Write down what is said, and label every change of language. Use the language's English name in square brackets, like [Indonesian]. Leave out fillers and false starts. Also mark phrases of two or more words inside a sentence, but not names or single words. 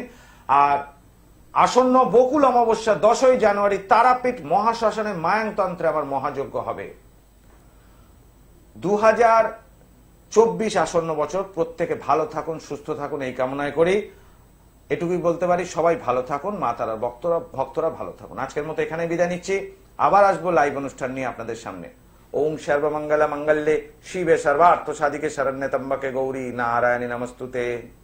[Bangla] আর আসন্ন বকুল অমাবস্যা 10ই জানুয়ারি তারাপীঠ মহাশ্মশানে মায়াংতন্ত্রে আমার মহাযজ্ঞ হবে। 2024 আসন্ন বছর, প্রত্যেকে ভালো থাকুন, সুস্থ থাকুন এই কামনায় করি। এটুকুই বলতে পারি, সবাই ভালো থাকুন, মা তারার ভক্তরা ভালো থাকুন। আজকের মতো এখানে বিদায় নিচ্ছি, আবার আসবো লাইভ অনুষ্ঠান নিয়ে আপনাদের সামনে। [Sanskrit] ওম সর্বমঙ্গলা মঙ্গলে শিবে সর্বার্থ সাধিকে শরণ্যে ত্র্যম্বকে গৌরী নারায়ণী নমস্তুতে।